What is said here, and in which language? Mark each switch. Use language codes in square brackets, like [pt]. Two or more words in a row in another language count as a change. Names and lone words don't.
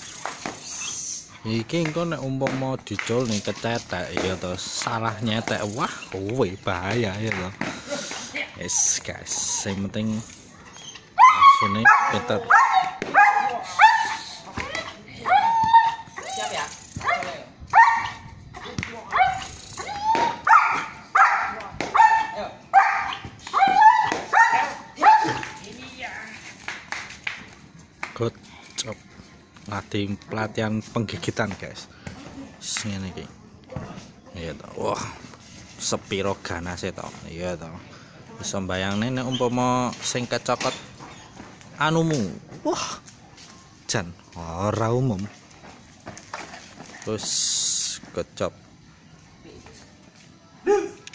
[jv] Iki engko nek umpama dicul ning kecetek ya to salah nyetek wah kowe bahaya ya to. [en] Yes guys, [jv] sing penting asune pinter. Siap ya? [en] Good job. [jv] Latih pelatihan penggigitan guys. Ngene iki. Iya to. Wah. Sepiro ganase to. Iya to. Bisa mbayangne nek umpama sing kecokot anumu. Wah. Jan ora umum. Terus [en] good job.